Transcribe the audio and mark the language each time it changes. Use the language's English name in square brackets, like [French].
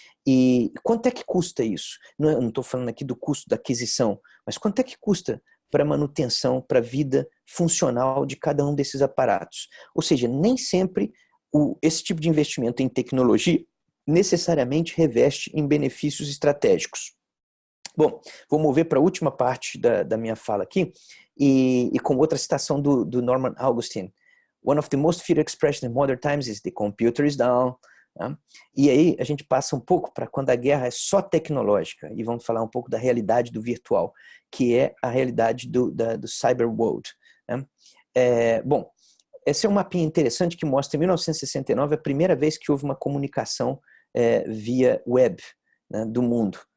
[Portuguese] E quanto é que custa isso? Não estou falando aqui do custo da aquisição, mas quanto é que custa para a manutenção, para a vida funcional de cada um desses aparatos? Ou seja, nem sempre esse tipo de investimento em tecnologia necessariamente reveste em benefícios estratégicos. Bom, vou mover para a última parte da minha fala aqui, e com outra citação do Norman Augustine. [English] One of the most feared expressions in modern times is the computer is down. [Portuguese] Né? E aí a gente passa um pouco para quando a guerra é só tecnológica, e vamos falar um pouco da realidade do virtual, que é a realidade do cyber world. Né? Bom, esse é um mapinha interessante que mostra em 1969 a primeira vez que houve uma comunicação via web, né, do mundo.